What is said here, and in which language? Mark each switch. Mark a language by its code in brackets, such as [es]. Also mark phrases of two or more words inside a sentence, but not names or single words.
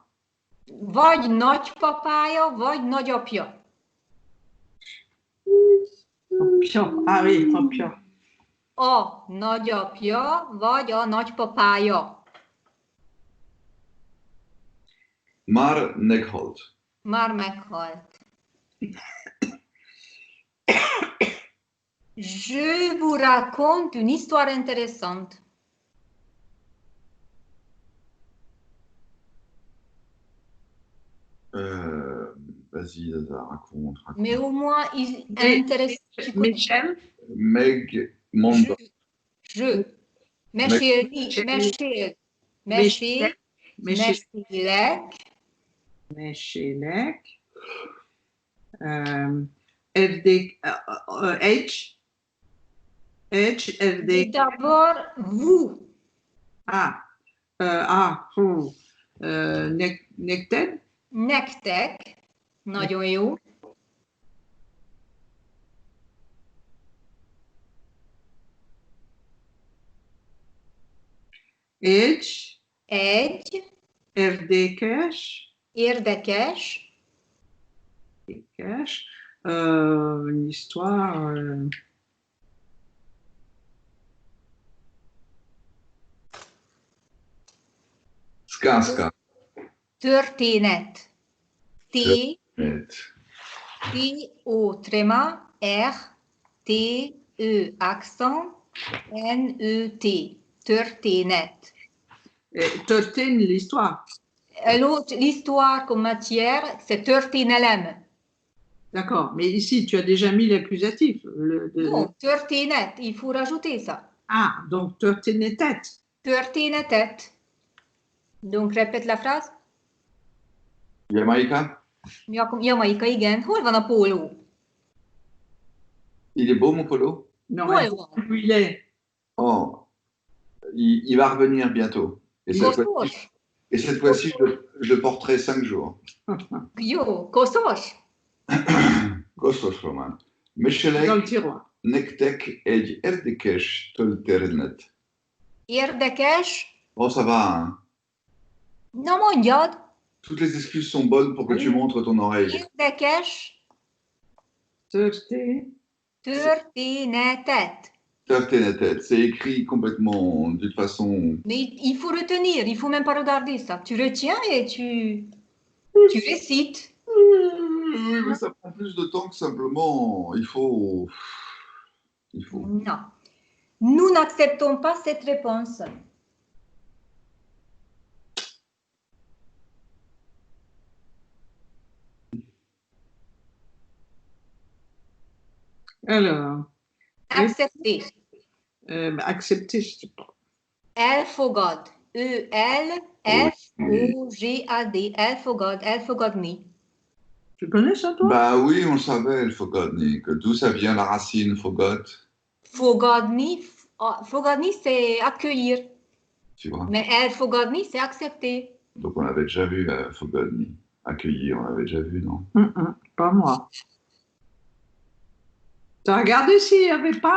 [hu] Vagy nagypapája, vagy nagyapja. Apja. [fr] Ah oui, [hu] apja. A nagyapja, vagy a nagypapája. Már meghalt. Már meghalt. [fr] Je vous raconte une histoire intéressante. Vas-y, raconte. Mais au moins, intéressant. Michel? [hu] Meg Monda. [fr] Je. Mesélek. FD. D'abord, vous. [hu] Nekted? Nektek. Nagyon jó. Egy. Érdekes. [fr] Une histoire. [ru] Сказка. [hu] Történet. T, Net. [fr] T-O tréma, R, T-E accent, N-E-T. [hu] Történet. Történ, [fr] l'histoire. L'autre, l'histoire comme matière, c'est történelem. D'accord, mais ici, tu as déjà mis l'accusatif. Non, történet, il faut rajouter ça. Ah, donc történetet. [hu] Történetet. [fr] Donc, répète la phrase. Jamaïca, [hu] Jamaïka, igen. Hol van a póló? [fr] il est beau mon polo? Non, Ouais, elle ouais. sait où il est. Oh, il va revenir bientôt. Et cette fois-ci, [hu] Koszos. [fr] je le porterai 5 jours. [hu] Jó, koszos. Koszos, [fr] Roman. Dans le [hu] Mesélek [fr] tiroir. [hu] nektek egy érdekes történet. Érdekes. [fr] Oh, ça va, hein? [hu] Na mondjad. [fr] Toutes les excuses sont bonnes pour que tu montres ton oreille. [hu] Érdekes Történet. történetet. Történetet, [fr] c'est écrit complètement d'une façon. Mais il faut retenir, il faut même pas regarder ça. Tu retiens et tu récites. Oui, mais ça prend plus de temps que simplement. Il faut. Non. Nous n'acceptons pas cette réponse. Alors, Accepter. accepter, je sais pas. [hu] Elfogad. E-L-F-O-G-A-D. Elfogad. Elfogadni. [fr] Tu connais ça, toi? Bah oui, on savait, le fogadni, que d'où ça vient la racine fogot, [hu] Fogadni. Fogadni, [fr] c'est accueillir. tu vois. Mais elfogadni, c'est accepter. Donc on avait déjà vu fogadni. Accueillir, on l'avait déjà vu, non? Pas moi. Tu as regardé s'il y avait pas?